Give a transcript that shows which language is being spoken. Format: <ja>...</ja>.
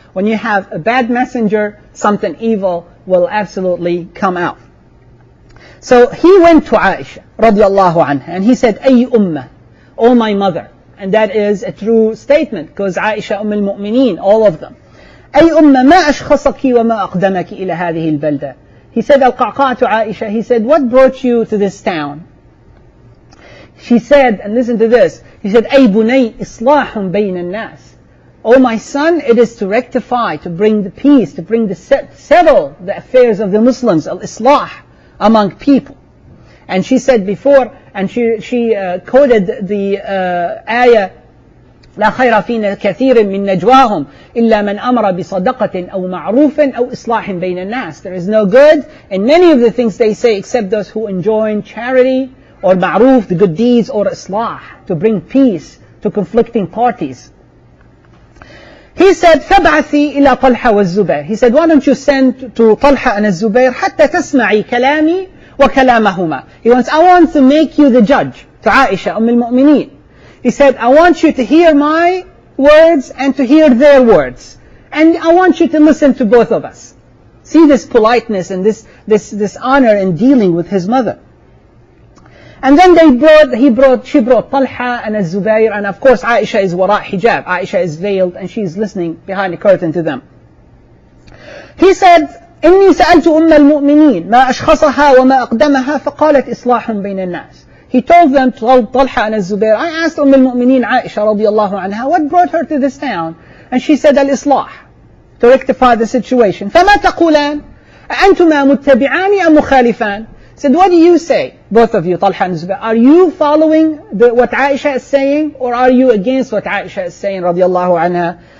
<en>When you have a bad messenger, something evil will absolutely come out. So he went to Aisha radiallahu anha, and he said,</en> <ar>أي أمة,</ar> <en>oh my mother. And that is a true statement, because Aisha al-Mu'mineen, all of them.</en> <ar>أي أمة ما أشخصك وما أقدمك إلى هذه البلدة.</ar> <en>He said, Al-Qa'qa' to Aisha, he said, what brought you to this town? She said, and listen to this, he said,</en> <ar>أي بني إصلاح بين الناس.</ar> <en>Oh my son, it is to rectify, to bring the peace, to bring settle the affairs of the Muslims, al-islah, among people. And she said before, and she quoted the ayah,</en> <ar>لا خير فينا كثير من نجواهم إلا من أمر بصدقة أو معروف أو إصلاح بين الناس.</ar> <en>There is no good in many of the things they say except those who enjoin charity or ma'ruf, the good deeds, or islah, to bring peace to conflicting parties. He said,</en> <ar>فَابْعَثِي إِلَى طَلْحَ وَالزُّبَيْرِ.</ar> <en>He said, why don't you send to Talha and Zubair</en> <ar>حتى تسمعي كلامي وكلامهما.</ar> <en>He wants, I want to make you the judge. To Aisha, al-Mu'mineen. He said, I want you to hear my words and to hear their words. And I want you to listen to both of us. See this politeness and this honor in dealing with his mother. And then she brought Talha and Zubair, and of course Aisha is wara' hijab. Aisha is veiled and she is listening behind the curtain to them. He said,</en> <ar>إني سألت أم المؤمنين ما أشخصها وما أقدمها فقالت إصلاح بين الناس.</ar> <en>He told them, told Talha and Zubair, I asked al-Mu'mineen Aisha radiallahu anha, what brought her to this town? And she said, al-Islah, to rectify the situation.</en> <ar>فَمَا تَقُولَانِ أَأَنْتُمَا مُتَّبِعَانِ أَمْ مُخَالِفَانِ?</ar> <en>Said, what do you say, both of you, Talha and Zubair? Are you following what Aisha is saying, or are you against what Aisha is saying, radiallahu anha?</en>